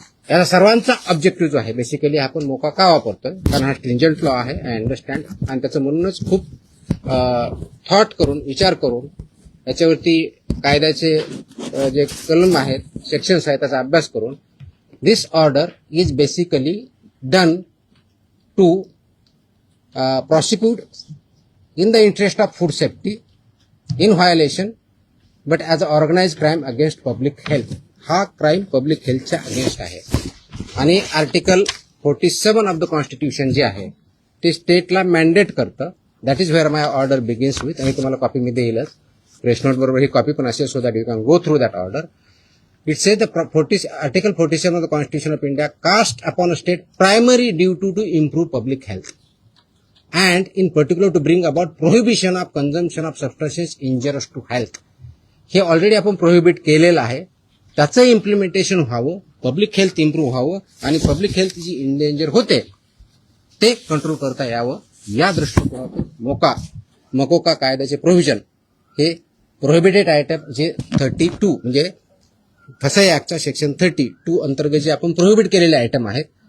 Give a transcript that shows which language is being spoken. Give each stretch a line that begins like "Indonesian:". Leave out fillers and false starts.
Marathi: याचा सर्वांचा ऑब्जेक्टिव्ह जो आहे बेसिकली आपण मोका का वापरतोय, कारण हा स्ट्रिंजंट लॉ आहे,
English: I understand,
Marathi: आणि त्याचं म्हणूनच खूप थॉट करून, विचार करून याच्यावरती कायद्याचे जे कलम आहेत, सेक्शन्स आहेत त्याचा अभ्यास करून
English: This order is basically done to prosecute in the interest of food safety in violation but as an organized crime against public health.
Marathi: हा क्राईम पब्लिक हेल्थच्या अगेन्स्ट आहे. आणि आर्टिकल 47 ऑफ द कॉन्स्टिट्यूशन जे आहे ते स्टेटला मॅन्डेट करतं.
English: That is where my order begins with.
Marathi: आणि तुम्हाला copy मी देईलच, press note बरोबर ही कॉपी पण असेल,
English: So that you can go through that order. It says the Article 47 of the Constitution of India cast upon a state primary duty to improve public health and in particular to bring about prohibition of consumption of substances injurious to health.
Marathi: हे already आपण prohibit केलेलं आहे, त्याचं implementation व्हावं, public health improve व्हावं आणि public health जी endanger होते ते कंट्रोल करता यावं या दृष्टिकोनातून मकोका कायद्याचे प्रोव्हिजन हे प्रोहिबिटेड आयटम जे 32 म्हणजे फसाई ऍक्टच्या सेक्शन 32 अंतर्गत जे आपण प्रोहिबिट केलेले आयटम आहेत